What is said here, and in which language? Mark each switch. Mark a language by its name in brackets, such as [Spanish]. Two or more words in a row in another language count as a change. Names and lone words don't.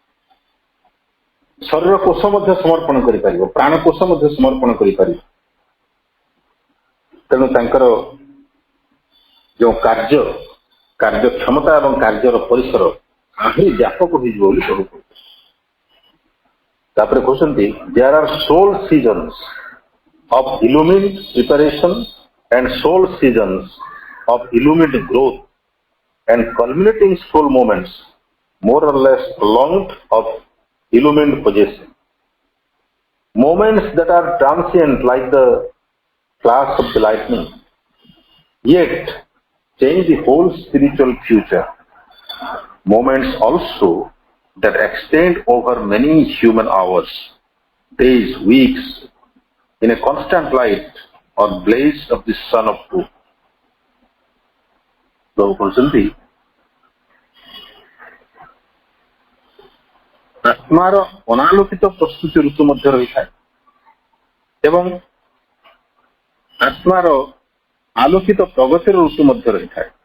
[Odia] ଶରୀର କୋଷ ମଧ୍ୟ ସମର୍ପଣ କରିପାରିବ, ପ୍ରାଣ କୋଷ ମଧ୍ୟ ସମର୍ପଣ କରିପାରିବ। ତେଣୁ ତାଙ୍କର ଯେଉଁ କାର୍ଯ୍ୟକ୍ଷମତା ଏବଂ କାର୍ଯ୍ୟର ପରିସର ଆହୁରି ବ୍ୟାପକ ହେଇଯିବ ବୋଲି ପ୍ରଭୁ କହୁଛନ୍ତି। ତାପରେ କହୁଛନ୍ତି [English] there are soul seasons of illumined preparation and soul seasons of illumined growth and culminating soul moments more or less prolonged of illumined possession. Moments that are transient like the flash of the lightning, yet change the whole spiritual future. Moments also that extend over many human hours, days, weeks, in a constant light or blaze of the sun of truth. [Odia] ପ୍ରଭୁ କହିଛନ୍ତି ଆତ୍ମାର ଅନାଲୋକିତ ପ୍ରସ୍ତୁତି ଋତୁ ମଧ୍ୟ ରହିଥାଏ ଏବଂ ଆତ୍ମାର ଆଲୋକିତ ପ୍ରଗତିର ଋତୁ ମଧ୍ୟ ରହିଥାଏ।